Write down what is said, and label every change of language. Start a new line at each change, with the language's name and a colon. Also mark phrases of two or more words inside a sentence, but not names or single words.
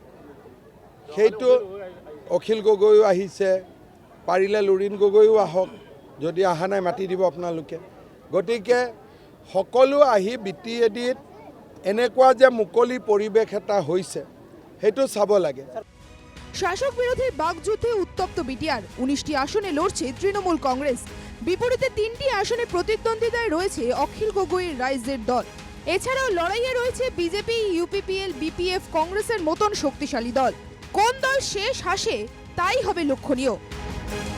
Assamese: সেইটো অখিল গগৈও আহিছে, পাৰিলে লুৰিণ গগৈও আহক, যদি অহা নাই মাতি দিব আপোনালোকে। গতিকে সকলো আহি BTADত এনেকুৱা যে মুকলি পৰিৱেশ এটা হৈছে সেইটো চাব লাগে।
Bangla: শাসক বিরোধী বাকযুদ্ধে উত্তপ্ত বিটিআর। 19টি আসনে লড়ছে তৃণমূল কংগ্রেস, বিপরীতে 3টি আসনে প্রতিদ্বন্দ্বিতায় রয়েছে অখিল গগৈর রাইজের দল। এছাড়াও লড়াইয়ে রয়েছে বিজেপি, UPPL, BPF, কংগ্রেসের মতন শক্তিশালী দল। কোন দল শেষ হাসে তাই হবে লক্ষণীয়।